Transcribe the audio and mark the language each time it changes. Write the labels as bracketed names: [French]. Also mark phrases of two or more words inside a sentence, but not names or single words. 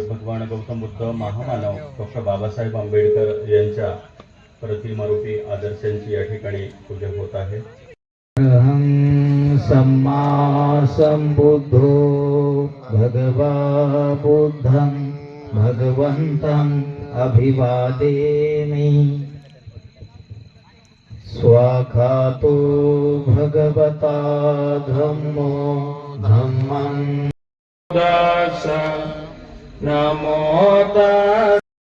[Marathi] भगवान गौतम बुद्ध महामानव डॉक्टर बाबासाहेब आंबेडकर यांच्या प्रतिमारूपी आदर्शांची या ठिकाणी पूजा होत आहे. [Pali] सम्मा संबुद्धो भगवा बुद्धं भगवन्तं अभिवादेमि स्वाखातो भगवता धम्मो धम्मं नमो तस्सै